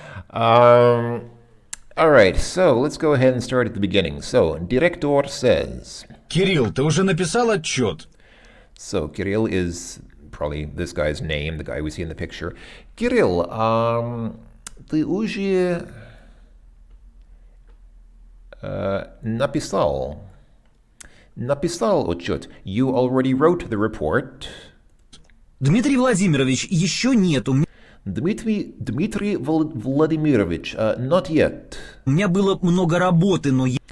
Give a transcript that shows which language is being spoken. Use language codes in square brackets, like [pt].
[en] All right, so let's go ahead and start at the beginning. So, director says... [ru] Кирилл, ты уже написал отчет? [en] So, Kirill is probably this guy's name, the guy we see in the picture. [ru] Kirill, ты уже написал отчет. [en] You already wrote the report. [ru] Дмитрий Владимирович, еще нет. [en] Дмитрий Владимирович, not yet. [ru] У меня было много работы, но